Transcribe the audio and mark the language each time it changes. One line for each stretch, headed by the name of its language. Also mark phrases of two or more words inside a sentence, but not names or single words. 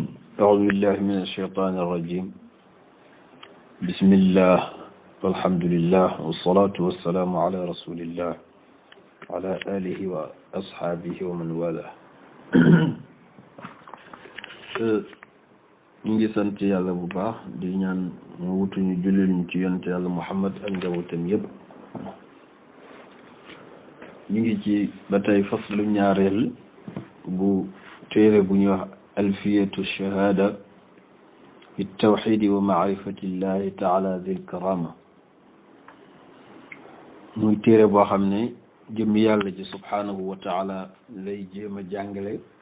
Arabic: أعوذ بالله من الشيطان الرجيم بسم الله والحمد لله والصلاة والسلام على رسول الله وعلى آله وأصحابه ومن والاه
Wolof: ñu ngi sant yàlla bu baax di ñaan mu wutuñu jullit ñu ci yonent yàlla Muhammad ak njabootam yëpp ñu ngi ci ba tey faslu ñaareel bu téere bu ñuy wax alfiyatu shahada fi tawxidi wa maarifati llahi taala dil karama muy téere boo xam ne jëm yàlla ji
Arabic: سبحانه وتعالى
Wolof: lay jéem a jàngale